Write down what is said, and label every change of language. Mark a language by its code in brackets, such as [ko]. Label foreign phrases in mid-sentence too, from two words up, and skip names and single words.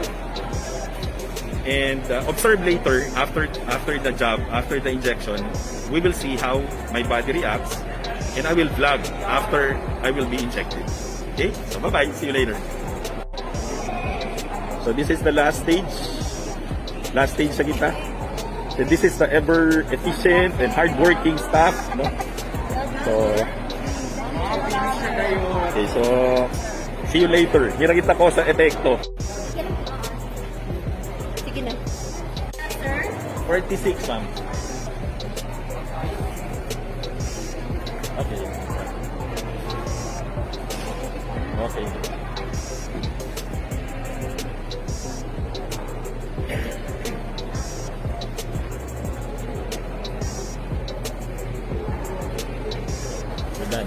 [en] And observe later, after the job, after the injection, we will see how my body reacts. And I will vlog after I will be injected. Okay? So bye-bye. See you later. So this is the last stage. Last stage [hil] sa kita. [en] So this is the ever efficient and hardworking staff. No? So, okay, so see you later. [hil] Hinakita ko sa epekto. Sige na. Sir? [en] 46, ma'am. Okay. Okay. We're done.